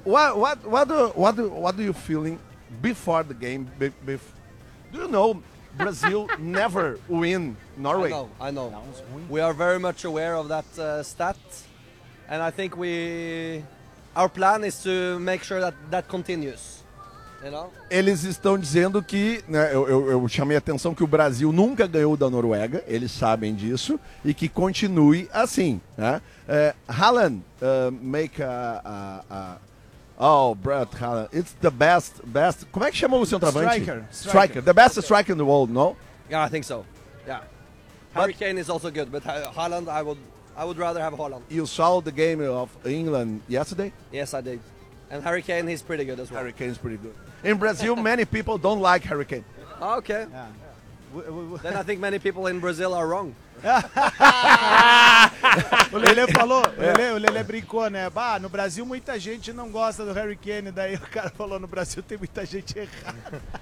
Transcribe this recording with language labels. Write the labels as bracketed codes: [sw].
[en] What do you feeling before the game? Do you know Brazil never win Norway? I know. We are very much aware of that stat. And I think we... Our plan is to make sure that continues, you know? [pt] Eles estão dizendo que, né, eu chamei a atenção que o Brasil nunca ganhou da Noruega, eles sabem disso, e que continue assim, né? [en] Haaland, make a... Oh, Brett Haaland, it's the best... [pt] Como é que chamou o centroavante? [en] Striker. The best striker in the world, no? Yeah, I think so, yeah. Harry Kane is also good, but Haaland, I would rather have Holland. You saw the game of England yesterday? Yes, I did. And Harry Kane, he's pretty good as well. Harry Kane's pretty good. In Brazil, many people don't like Harry Kane. Okay. Yeah. Then I think many people in Brazil are wrong. [pt] O Lele falou, o Lele brincou, né? Bah, no Brasil muita gente não gosta do Harry Kane. Daí o cara falou, no Brasil tem muita gente errada.